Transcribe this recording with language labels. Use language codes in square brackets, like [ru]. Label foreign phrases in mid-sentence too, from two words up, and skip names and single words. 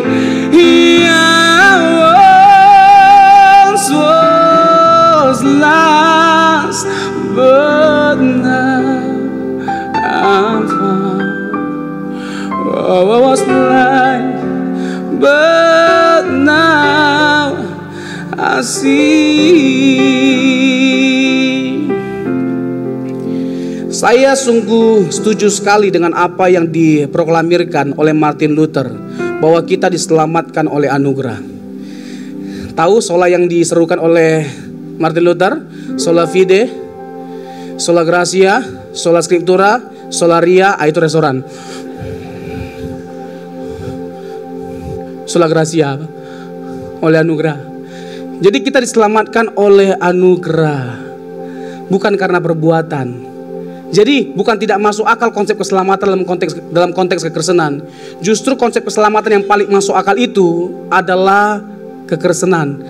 [en] I once was lost, but now I'm found. Oh, I was blind, but now I see. [id] Saya sungguh setuju sekali dengan apa yang diproklamirkan oleh Martin Luther, bahwa kita diselamatkan oleh anugerah. Tahu sola yang diserukan oleh Martin Luther? [la] Sola fide, sola gratia, sola scriptura, sola ria, [id] itu restoran. [la] Sola gratia, [id] oleh anugerah. Jadi kita diselamatkan oleh anugerah, bukan karena perbuatan. Jadi bukan tidak masuk akal konsep keselamatan dalam konteks kekristenan. Justru konsep keselamatan yang paling masuk akal itu adalah kekristenan.